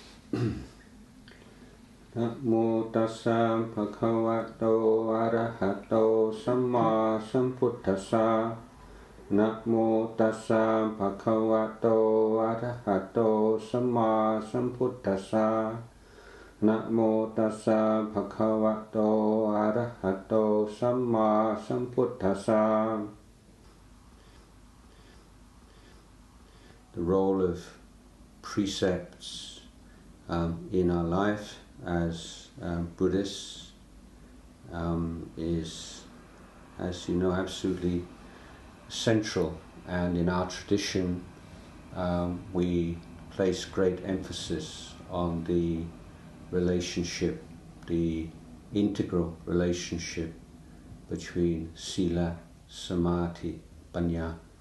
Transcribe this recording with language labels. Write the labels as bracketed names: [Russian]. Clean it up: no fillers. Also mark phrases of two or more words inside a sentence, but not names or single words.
[Pali] Namo tassa bhagavato arahato samma sambuddhassa. Namo tassa bhagavato arahato samma sambuddhassa. Namo tassa bhagavato arahato samma sambuddhassa. [English] The role of precepts in our life as Buddhists is, as you know, absolutely central, and in our tradition we place great emphasis on the relationship, the integral relationship between [Pali] Sila, Samadhi, Panya.